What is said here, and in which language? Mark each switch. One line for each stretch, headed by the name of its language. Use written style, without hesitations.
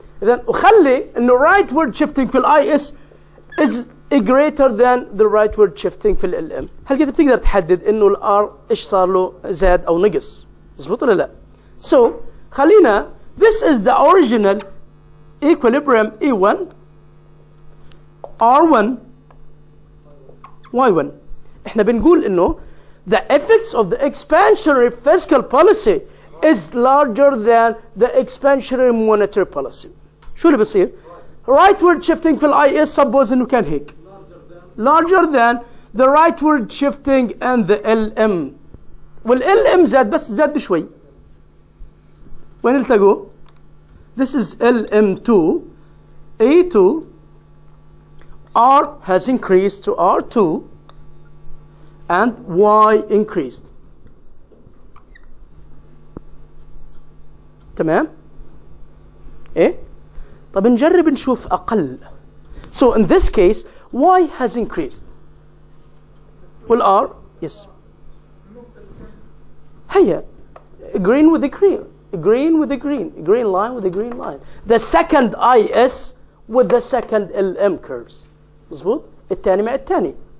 Arabic: اذا وخلي انه رايت وورد شيفتنج في الاي اس از greater than the rightward shifting في ال ام. هل قد بتقدر تحدد انه الار ايش صار له، زاد او نقص؟ مظبوط ولا لا؟ So خلينا
English: this is the original equilibrium E1 R1 Y1.
Arabic: احنا بنقول انه
English: the effects of the expansionary fiscal policy is larger than the expansionary monetary policy.
Arabic: شو اللي بصير؟
English: rightward shifting في الاي S suppose انه كان هيك larger than the rightward shifting and the LM.
Arabic: والLM زاد بس زاد بشوي. وين التقوا؟
English: This is LM2 A2 R has increased to R2 and Y increased.
Arabic: تمام؟ ايه؟ طب نجرب نشوف أقل.
English: So in this case Y has increased. Well R yes.
Arabic: هيا
English: green with the green, green with the green, green line with the green line. The second IS with the second LM curves.
Arabic: مظبوط؟ الثاني مع الثاني.